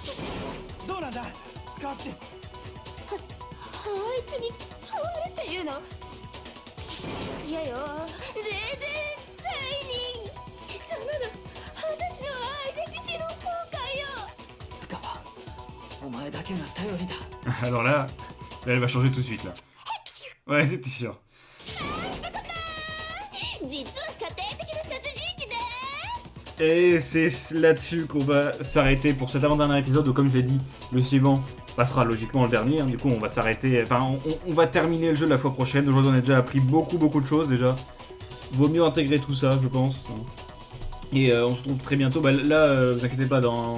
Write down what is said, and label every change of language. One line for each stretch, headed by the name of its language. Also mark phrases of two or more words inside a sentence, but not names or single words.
Japanese: どうなんだスカッチ。あいつに変わるっていうの？いやよ、絶対にそんなの私のアイデンティティの崩壊よ。深川お前だけが頼りだ。
French: Alors là, elle va changer tout de suite là. Ouais, c'était sûr.
Japanese: 実は家庭的な殺人鬼です。
French: Et c'est là-dessus qu'on va s'arrêter pour cet avant-dernier épisode, où comme je l'ai dit, le suivant passera logiquement le dernier, hein. Du coup on va s'arrêter, enfin on va terminer le jeu la fois prochaine. Aujourd'hui on a déjà appris beaucoup de choses déjà. Vaut mieux intégrer tout ça je pense. Et on se retrouve très bientôt, bah, là vous inquiétez pas, dans...